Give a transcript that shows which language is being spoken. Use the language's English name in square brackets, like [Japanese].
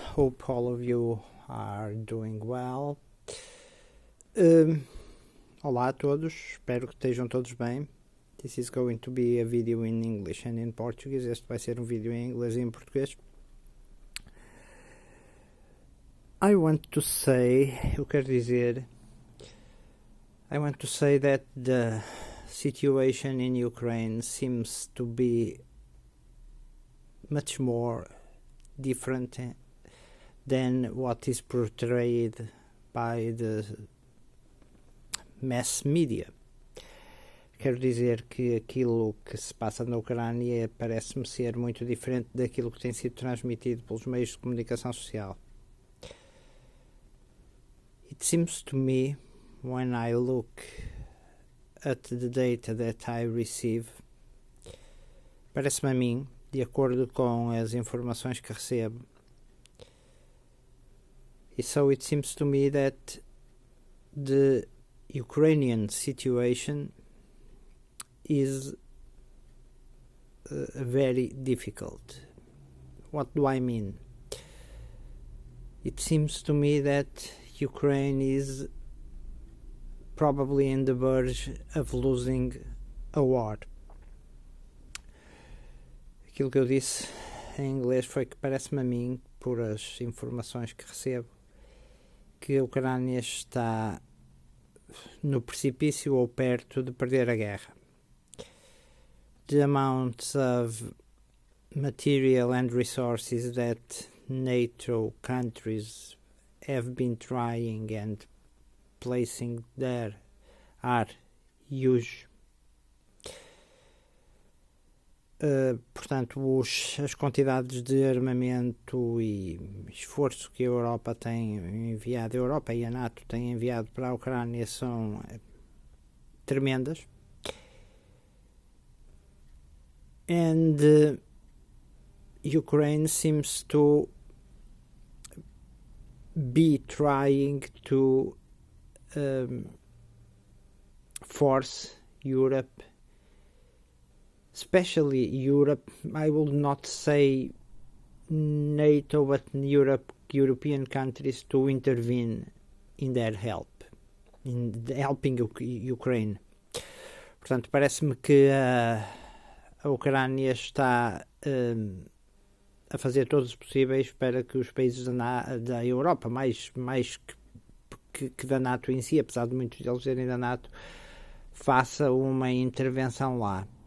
[English] Hope all of you are doing well. [Portuguese] Olá a todos, espero que estejam todos bem. [English] This is going to be a video in English and in Portuguese. [Portuguese] Este vai ser um vídeo em inglês e em português. [English] I want to say that the situation in Ukraine seems to be much more different than what is portrayed by the mass media. [Portuguese] Quero dizer que aquilo que se passa na Ucrânia parece-me ser muito diferente daquilo que tem sido transmitido pelos meios de comunicação social. [English] It seems to me, when I look at the data that I receive, [Portuguese] parece-me a mim, de acordo com as informações que recebo. [English] So it seems to me that the Ukrainian situation is very difficult. What do I mean? It seems to me that Ukraine is probably on the verge of losing a war. [Portuguese] Aquilo que eu disse em inglês foi que parece-me a mim, por as informações que recebo, que a Ucrânia está no precipício ou perto de perder a guerra. [English] The amounts of material and resources that NATO countries have been trying and placing there are huge. [Portuguese] Portanto, as quantidades de armamento e esforço que a Europa tem enviado, a Europa e a NATO têm enviado para a Ucrânia são tremendas. [English] And Ukraine seems to be trying to force Europe, especially Europe, I will not say NATO, but European countries, to intervene in their help, in helping Ukraine. [Portuguese] Portanto, parece-me que a Ucrânia está a fazer todos os possíveis para que os países da Europa, mais que da NATO em si, apesar de muitos deles serem da NATO, faça uma intervenção lá.